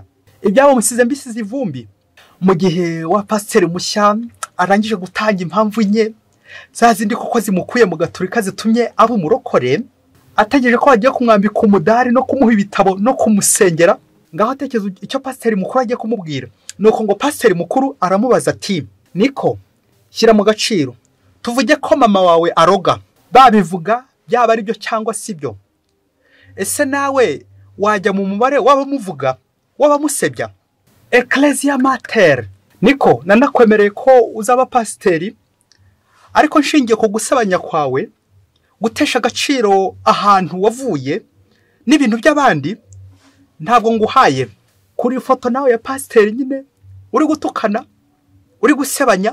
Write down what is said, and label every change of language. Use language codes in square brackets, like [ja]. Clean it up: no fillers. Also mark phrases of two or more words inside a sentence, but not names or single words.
[rw] Ibyabo musize mbisize ivumbi. Mu gihe wa pasiteri mushya arangije gutanga impamvu nye, za zindi koko zimukuye mu gaturika zitumye aba umurokore, ategereje ko bagiye kumwambika umudari no kumuha ibitabo no kumusengera. Ngaho atekereza icyo pasiteri mukuru agiye kumubwira. Nuko ngo pasiteri mukuru aramubaza ati, niko, shyira mu gaciro, tuvuge ko mama wawe aroga, babivuga byaba ari byo cyangwa si byo. Ese nawe wajya mu mubare w'abamuvuga, w'abamusebya? [la] Ecclesia Mater, [rw] niko, nanakwemereye ko uzaba pasiteri, ariko nshingiye ku gusebanya kwawe, gutesha agaciro ahantu wavuye n'ibintu by'abandi, ntabwo nguhaye. Kuri foto nawe ya pasiteri nyine uri gutukana, uri gusebanya.